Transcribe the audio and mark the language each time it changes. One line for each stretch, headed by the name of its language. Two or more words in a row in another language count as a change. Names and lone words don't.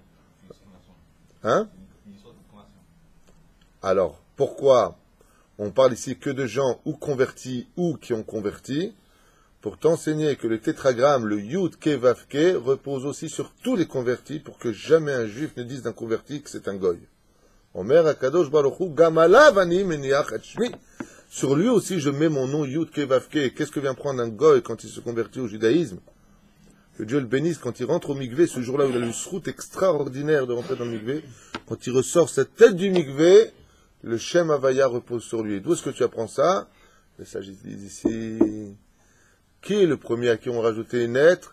French: Hein? Alors, pourquoi on parle ici que de gens ou convertis ou qui ont converti? Pour t'enseigner que le tétragramme, le
Hebrew: יוד קא ואו קא,
French: repose aussi sur tous les convertis pour que jamais un juif ne dise d'un converti que c'est un goy.
Hebrew: אומר הקדוש ברוך הוא גם עליו אני מניח את שמי.
French: Sur lui aussi je mets mon nom
Hebrew: יוד קא ואו קא.
French: Qu'est-ce que vient prendre un goy quand il se convertit au judaïsme? Que Dieu le bénisse quand il rentre au mikvé, ce jour-là où il a le srout extraordinaire de rentrer dans le mikvé, quand il ressort cette tête du mikvé, le
Hebrew: שם הויה
French: repose sur lui. D'où est-ce que tu apprends ça? Les sages disent ici, qui est le premier à qui on rajouté une lettre?